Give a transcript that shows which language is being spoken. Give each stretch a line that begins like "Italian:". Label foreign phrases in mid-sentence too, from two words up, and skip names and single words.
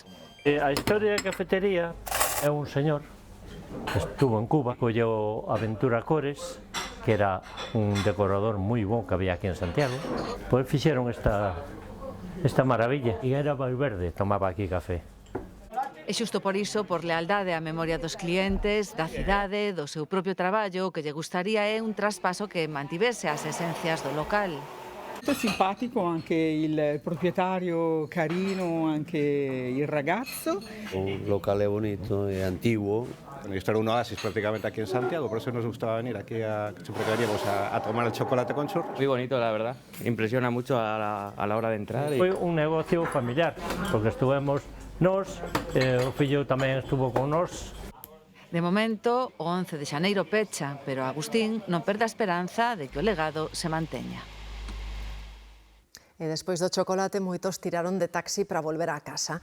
Galician: A historia da cafetería é un señor que estuvo en Cuba, colleu Aventura Cores, que era un decorador moi bon que había aquí en Santiago, pois fixeron esta maravilla, e era Valverde, tomaba aquí café. E xusto por iso, por lealdade á memoria dos clientes, da cidade, do seu propio traballo, o que lle gustaría é un traspaso que mantivese as esencias do local.
Italian: Molto simpatico anche il proprietario, carino anche il ragazzo. Un locale bonito e antiguo.
Spanish: Esto era un oasis prácticamente aquí en Santiago, por eso nos gustaba venir aquí, siempre que veníamos a tomar el chocolate con churros. Muy bonito, la verdad. Impresiona mucho a la hora de entrar.
Galician: Foi un negocio familiar, porque estuvemos nós, o fillo tamén estuvo con nós. De momento, o 11 de xaneiro pecha, pero Agustín non perde a esperanza de que o legado se manteña. E despois do chocolate, moitos tiraron de taxi para volver á casa.